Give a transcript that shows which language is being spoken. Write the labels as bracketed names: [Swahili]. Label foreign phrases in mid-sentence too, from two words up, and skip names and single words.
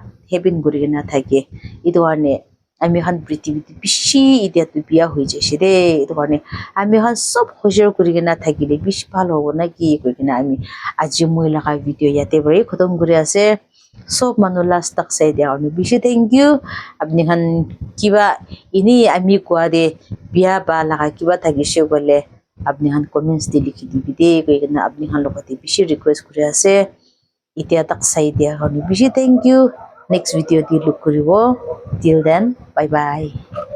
[Naga Pidgin] happen kurigena thake itu karne ami khan prithvi bishi idia tu biya hoi jaise de itu karne ami khan sob hoshor kurigena thakile bishi bhal hobo na ki koigena ami aji moi laga video yate bari khotom kuri ase sob manu last tak sai dia bishi [English] thank you [Naga Pidgin] apni khan kiba ini ami kwa de biya ba laga kiba thakishe gole apni han comments de likhi dibi de koina apni han logate bishi request kuri ase itia tak sai dia karone bishi [English] thank you next video [Naga Pidgin] de look kuribo [English] till then bye bye